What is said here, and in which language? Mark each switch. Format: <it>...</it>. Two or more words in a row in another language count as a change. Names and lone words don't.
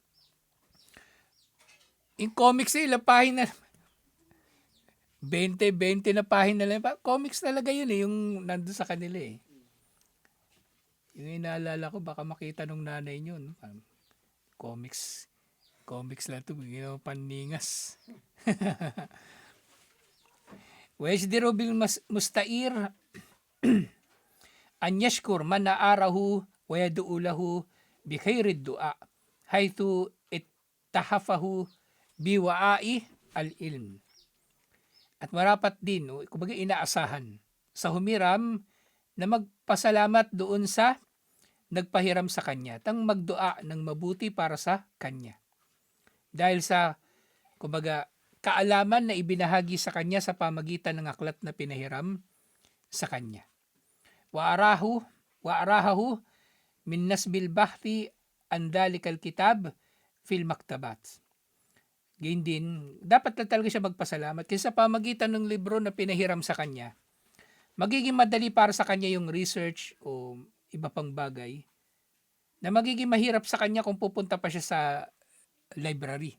<tl>Yung comics ilang pahina, 20 na pahina lang. Comics talaga yun yung nandun sa kanila eh. Yung inaalala ko, baka makita nung nanay nyo, no? Comics lang ito, paningas.</tl> <ar>والجدير بالمستعير أن يشكر من أعاره ويدعو له بخير الدعاء حيث أتحفه بوعاء العلم.</ar> <tl>At marapat din, kumbaga inaasahan sa humiram na magpasalamat doon sa nagpahiram sa kanya, tang magdua ng mabuti para sa kanya. Dahil sa, kumbaga, kaalaman na ibinahagi sa kanya sa pamagitan ng aklat na pinahiram sa kanya.</tl> <ar>وأعاره وأراحه من نصب البحث عن ذلك الكتاب في المكتبات.</ar> <tl>Gayun din, dapat na talaga siya magpasalamat kasi sa pamagitan ng libro na pinahiram sa kanya, magiging madali para sa kanya yung research o iba pang bagay na magiging mahirap sa kanya kung pupunta pa siya sa library.</tl>